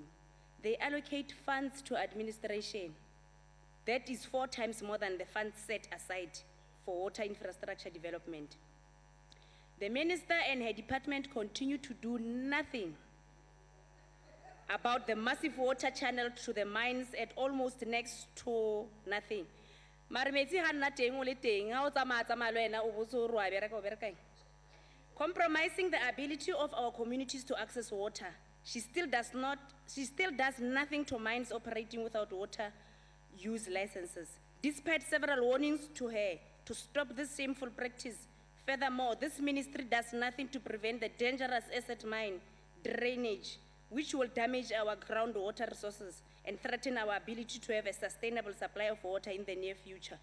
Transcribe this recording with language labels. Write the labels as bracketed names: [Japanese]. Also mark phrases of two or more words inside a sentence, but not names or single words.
[English] They allocate funds to administration. That is 4 times more than the funds set aside for water infrastructure development. The minister and her department continue to do nothing about the massive water channel to the mines at almost next to nothing. [Southern Sotho] Mare metsi ha nna teng o le teng, ha o tsamaya tsamaya le wena o bo so re wa bereka o bereka eng? [English] Compromising the ability of our communities to access water, she still does nothing to mines operating without water use licenses, despite several warnings to her to stop this shameful practice. Furthermore, this ministry does nothing to prevent the dangerous asset mine drainage, which will damage our groundwater resources and threaten our ability to have a sustainable supply of water in the near future.